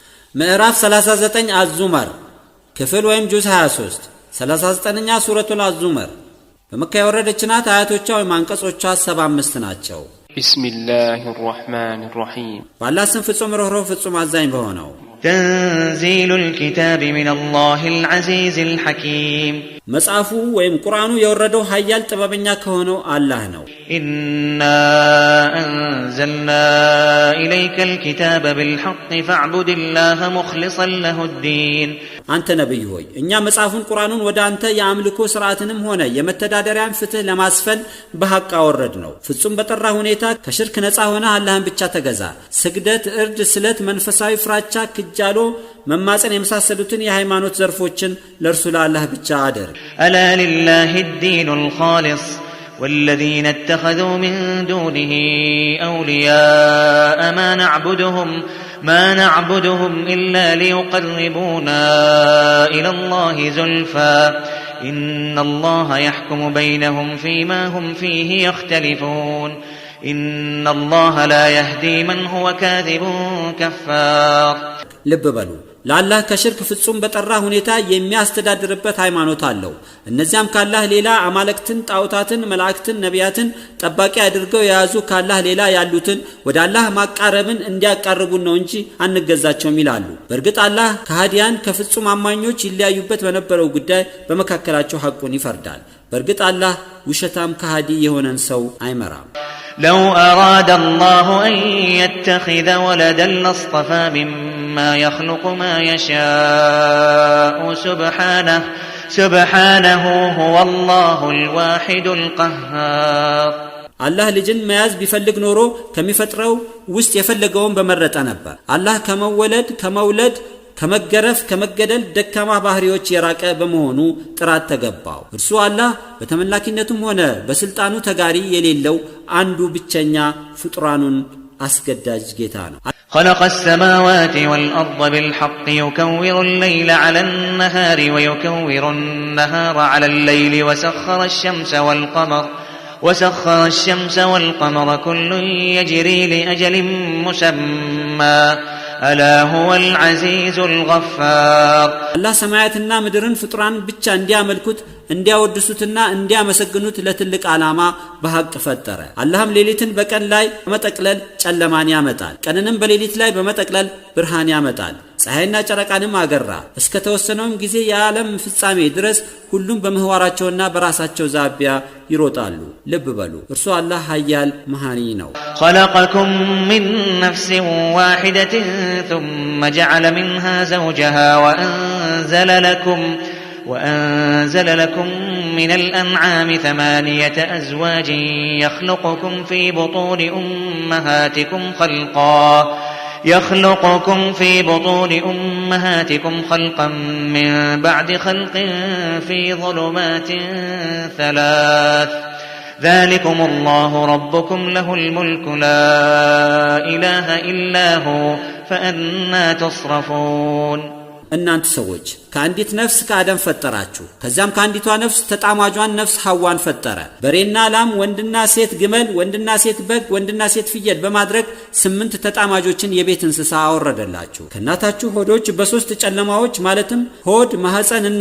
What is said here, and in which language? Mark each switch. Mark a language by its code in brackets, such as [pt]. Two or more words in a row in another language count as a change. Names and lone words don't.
[am] ምዕራፍ 39 አዙመር ክፍል ወይም ጁዝ 23 39ኛ ሱረቱል አዙመር በመካ የወረደች ናት። አያቶቿ ወይም አንቀጾቿ 75 ናቸው። [ar] ቢስሚላሂ الرحمن الرحيم [am] በአላህ ስም ፍጹም ርኅሩህ ፍጹም አዛኝ በሆነው [ar] تنزيل الكتاب من الله العزيز الحكيم [am] መጽሐፉ ወይም ቁርአኑ የወረደው ኃያል ጥበበኛ ከሆነው አላህ ነው። [ar] إنا أنزلنا إليك الكتاب بالحق فاعبد الله مخلصا له الدين [am] አንተ ነብይ ሆይ እኛ መጽሐፉን ቁርአኑን ወደ አንተ የአምልኮ ሥርዓትንም ሆነ የመተዳደሪያን ፍትህ ለማስፈን በሐቅ አወረድ ነው። ፍጹም በጠራ ሁኔታ ከሽርክ ነፃ ሆነ አላህን ብቻ ተገዛ። ስግደት፣ እርድ፣ ስለት፣ መንፈሳዊ ፍራቻ፣ ክጃሎ፣ መማፀን የመሳሰሉትን የሃይማኖት ዘርፎችን ለእርሱ ለአላህ ብቻ አድርግ። [ar] ألا لله الدين الخالص والذين اتخذوا من دونه أولياء ما نعبدهم إلا ليقربونا إلى الله زلفى إن الله يحكم بينهم فيما هم فيه يختلفون إن الله لا يهدي من هو كاذب كفار [am] ልብ በሉ ለአላህ ከሽርክ ፍጹም በጠራ ሁኔታ የሚያስተዳድርበት ሃይማኖት አለው። እነዚያም ካላህ ሌላ አማልክትን፣ ጣዖታትን፣ መላእክትን፣ ነቢያትን ጠባቂ አድርገው የያዙ ካላህ ሌላ ያሉትን ወደ አላህ ማቃረብን እንዲያቃርቡን ነው እንጂ አንገዛቸውም ይላሉ። በእርግጥ አላህ ከሃዲያን ከፍጹም አማኞች ይለያዩበት በነበረው ጉዳይ በመካከላቸው ሐቁን ይፈርዳል። በእርግጥ አላህ ውሸታም ከሃዲ የሆነን ሰው አይመራም። [ar] لو أراد الله أن يتخذ ولدا لاصطفى مما يخلق ما يشاء سبحانه هو الله الواحد القهار [am] አላህ ልጅን መያዝ ቢፈልግ ኖሮ ከሚፈጥረው ውስጥ የፈለገውን በመረጠ ነበር። አላህ ከመውለድ ከመገረፍ ከመገደል ደካማ ባህሪዎች የራቀ በመሆኑ ጥራት ተገባው። እርሱ አላህ በተመላኪነቱም ሆነ በስልጣኑ ተጋሪ የሌለው አንዱ ብቸኛ ፍጡራኑን አስገዳጅ ጌታ ነው። [ar] خلق السماوات والأرض بالحق يكور الليل على النهار ويكور النهار على الليل وسخر الشمس والقمر كل يجري لأجل مسمى ألا هو العزيز الغفار [am] الله ሰማያትና ምድርን ፍጡራን ብቻ እንዲያመልኩት እንዲያወድሱትና እንዲያመሰግኑት ለትልቅ ዓላማ በሐቅ ፈጠረ። አላህም ሌሊትን በቀን ላይ በመጠቅለል ጨለማን ያመጣል፣ ቀንንም በሌሊት ላይ በመጠቅለል ብርሃን ያመጣል። ፀሐይና ጨረቃንም አገራ። እስከ ተወሰነው ጊዜ የዓለም ፍጻሜ ድረስ ሁሉም በምህዋራቸውና በራሳቸው ዛቢያ ይሮጣሉ። ልብ በሉ እርሱ አላህ ኃያል መሃኒ ነው። [ar] خلقكم من نفس واحدة ثم جعل منها زوجها وأنزل لكم من الأنعام 8 أزواج يخلقكم في بطون أمهاتكم خلقا من بعد خلق في ظلمات 3 ذلكم الله ربكم له الملك لا إله إلا هو فأنا تصرفون [am] እናንተ ሰዎች ከአንዲት ነፍስ ከአደም ፈጠራችሁ። ከዚያም ከአንዲቷ ነፍስ ተጣማጇን ነፍስ ሐዋን ፈጠረ። በሬና ላም፣ ወንድና ሴት ግመል፣ ወንድና ሴት በግ፣ ወንድና ሴት ፍየል በማድረግ 8 ተጣማጆችን የቤት እንስሳ አወረደላችሁ። ከእናታችሁ ሆዶች በ3 ጨለማዎች ማለትም ሆድ፣ ማህፀንና